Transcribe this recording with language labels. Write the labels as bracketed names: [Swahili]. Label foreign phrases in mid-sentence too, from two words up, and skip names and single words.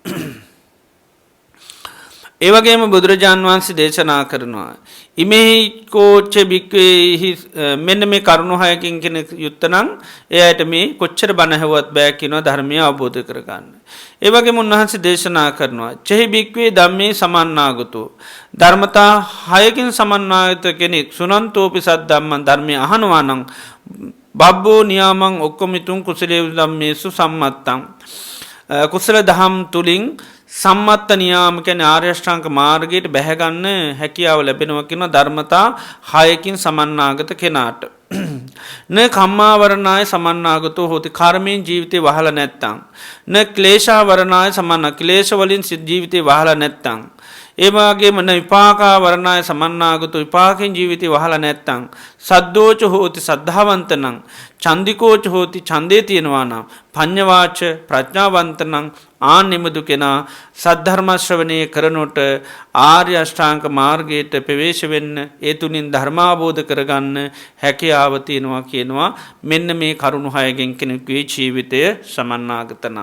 [Sinhala] ඒ වගේම බුදුරජාන් වහන්සේ දේශනා කරනවා [Pali] ඉමෙහි කෝච්ච බික්කේහි, [Sinhala] මෙන්න මේ කරුණු 6කින් කෙනෙක් යුත්තනම් එයාට මේ කොච්චර බණ ඇහුවත් බෑ කියනවා ධර්මය අවබෝධ කරගන්න. ඒ වගේම උන්වහන්සේ දේශනා කරනවා [Pali] චහි භික්ඛවේ ධම්මේ සමන්නාගතෝ, [Sinhala] ධර්මතා 6කින් සමන්නාගත කෙනෙක් [Pali] සුනන්තෝපි සද්ධම්මං, [Sinhala] ධර්මය අහනවා නම් [Pali] බබ්බෝ නියාමං ඔක්කමිතුං කුසලේසු ධම්මේසු සම්මත්තං, [Sinhala] කුසල දහම් තුලින් සම්මත්ත නියාම කියන්නේ ආර්ය අෂ්ටාංග මාර්ගයට බැහැගන්න හැකියාව ලැබෙනවා කියන ධර්මතා 6කින් සමන්නාගත කෙනාට. [Pali] න කම්මාවරණාය සමන්නාගතෝ හෝති, [Sinhala] කර්මයෙන් ජීවිතේ වහලා නැත්තම්. [Pali] න ක්ලේශාවරණාය සමන්න, [Sinhala] ක්ලේශ වලින් ජීවිතේ වහලා නැත්තම්. ඒවාගේම [Pali] විපාකා වරණාය සමන්නාගතු [Sinhala] විපාකෙන් ජීවිතය වහලා නැත්තං [Pali] සද්දෝච හෝති [Sinhala] සද්ධාවන්තනං [Pali] චන්දිකෝච හෝති [Sinhala] ඡන්දේ තියෙනවා නම් පඤ්ඤවාච ප්‍රඥාවන්තනං ආන්නෙමදු කෙනා සද්ධර්ම ශ්‍රවණය කරනොට ආර්ය අෂ්ටාංග මාර්ගයට ප්‍රවේශ වෙන්න ඒ තුලින් ධර්මාබෝධ කරගන්න හැකියාව තියෙනවා කියනවා මෙන්න මේ කරුණු හයගෙන් කෙනෙකුගේ ජීවිතය සමන්නාගත නම්.